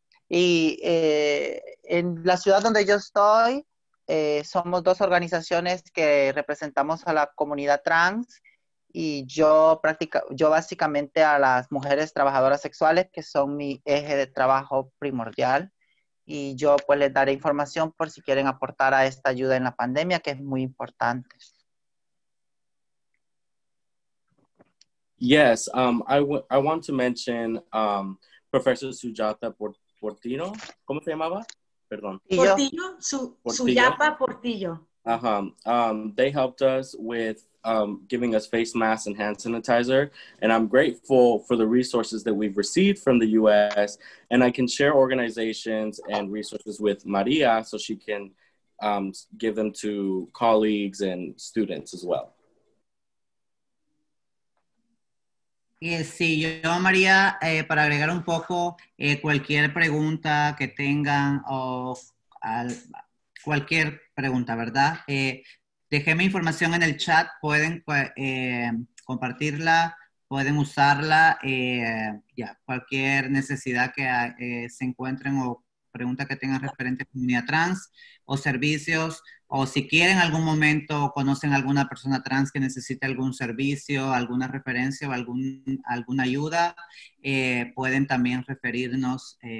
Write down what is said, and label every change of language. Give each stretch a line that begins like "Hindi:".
Spanish: Y en la ciudad donde yo estoy, somos dos organizaciones que representamos a la comunidad trans, y yo básicamente a las mujeres trabajadoras sexuales, que son mi eje de trabajo primordial, y yo pues les daré información por si quieren aportar a esta ayuda en la pandemia, que es muy importante.
English: Yes, I want to mention Professor Sujata Portillo.
Spanish: ¿Cómo se llamaba? Perdón. Portillo, Suyapa Portillo.
English: They helped us with giving us face masks and hand sanitizer. And I'm grateful for the resources that we've received from the U.S. And I can share organizations and resources with Maria so she can give them to colleagues and students as well.
Spanish: Sí, yo, María, para agregar un poco, cualquier pregunta que tengan o cualquier pregunta, ¿verdad? Dejé mi información en el chat, pueden compartirla, pueden usarla, cualquier necesidad que se encuentren o pregunta que tengan referente a comunidad trans o servicios, o si quieren en algún momento o conocen a alguna persona trans que necesite algún servicio, alguna referencia o alguna ayuda, pueden también referirnos.